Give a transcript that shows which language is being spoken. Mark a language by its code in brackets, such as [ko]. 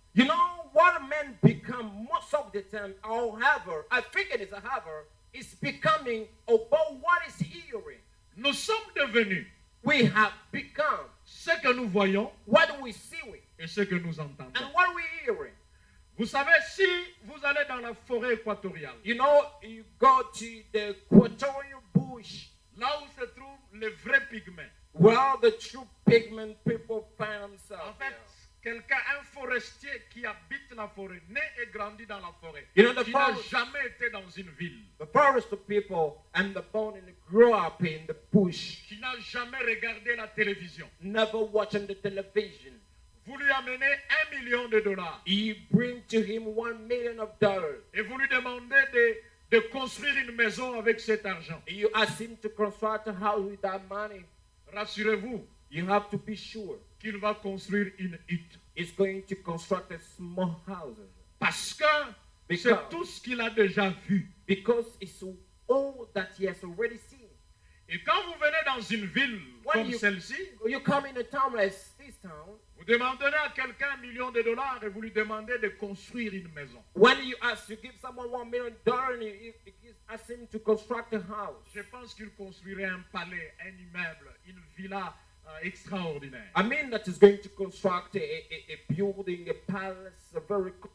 [en] You know what a man become most of the time, however, I think it is however, is becoming about what is hearing. [fr] Nous sommes devenus [en] We have become [fr] ce que nous voyons [en] what we see with [fr] et ce que nous entendons. [en] and what we hearing. [fr] Vous savez, si vous allez dans la forêt équatoriale, [en] You know, you go to the equatorial bush [fr] là où se trouvent les vrais pygmées. [en] where the true pigment people find [fr] En [en] themselves. [fr] fait, quelqu'un, un forestier qui habite la forêt, né et grandi dans la forêt, [en] You know, the [fr] qui n'a [en] forest- [fr] jamais été dans une ville, [en] The forest of people and the born and grow up in the bush, [fr] qui n'a jamais regardé la télévision, [en] never watching the television. [fr] vous lui amenez $1 million [en] You bring to him $1 million [fr] et vous lui demandez de construire une maison avec cet argent. [en] You ask him to construct a house with that money. [fr] Rassurez-vous [en] You have to be sure [fr] qu'il va construire une hutte. [en] he's going to construct a small house [fr] Parce que c'est [en] Because- [fr] tout ce qu'il a déjà vu. [en] because it's all that he has already seen. [fr] Et quand vous venez dans une ville [en] When [fr] comme [en] you- [fr] celle-ci, [en] You come in a town like this town. [fr] vous demanderez à quelqu'un $1 million et vous lui demandez de construire une maison. [en] When you give someone $1 million and you ask him to construct a house, [fr] Je pense qu'il construirait un palais, un immeuble, une villa extraordinaire. [en] I mean that is going to construct a building, a palace, a very